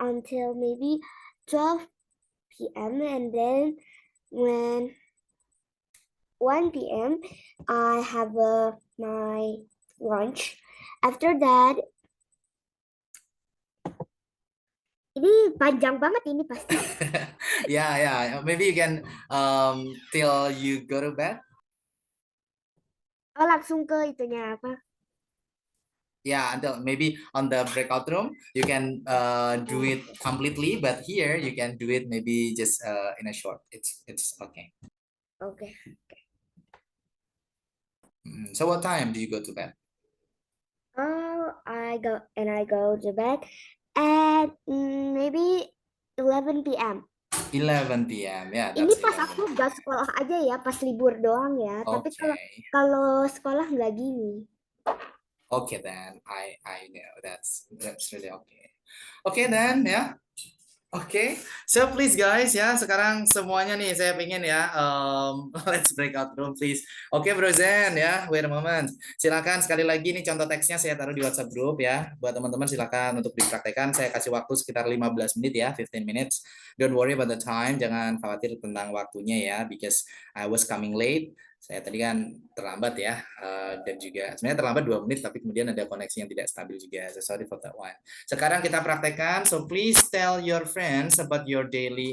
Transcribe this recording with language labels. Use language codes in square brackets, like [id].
[en] until maybe 12 p.m. and then when 1 p.m. I have my lunch. After that, [id] ini panjang banget ini pasti. [en] Yeah. Maybe you can till you go to bed. [id] Oh, langsung ke itunya apa? [en] Yeah, until maybe on the breakout room you can do it completely, but here you can do it maybe just in a short. It's okay. Okay. So what time do you go to bed? Oh, I go to bed at maybe 11 p.m. 11 p.m. Yeah, [id] Ini [en] that's [id] pas [en] 11. [id] aku gak sekolah aja ya, pas libur doang ya. Tapi kalau sekolah nggak gini. [en] Okay then, I know that's really okay. Okay then, [id] ya. Oke, [en] so please guys [id] ya, sekarang semuanya nih saya pengen ya, [en] let's break out room please. [id] Oke Bro Zen ya, [en] wait a moment. [id] Silakan sekali lagi nih contoh teksnya saya taruh di WhatsApp group ya. Buat teman-teman silakan untuk dipraktekkan. Saya kasih waktu sekitar 15 menit ya, [en] 15 minutes. Don't worry about the time, [id] jangan khawatir tentang waktunya ya, [en] because I was coming late. [id] Saya tadi kan terlambat ya, dan juga sebenarnya terlambat 2 menit, tapi kemudian ada koneksi yang tidak stabil juga. [en] So sorry for that one. [id] Sekarang kita praktekkan, [en] so please tell your friends about your daily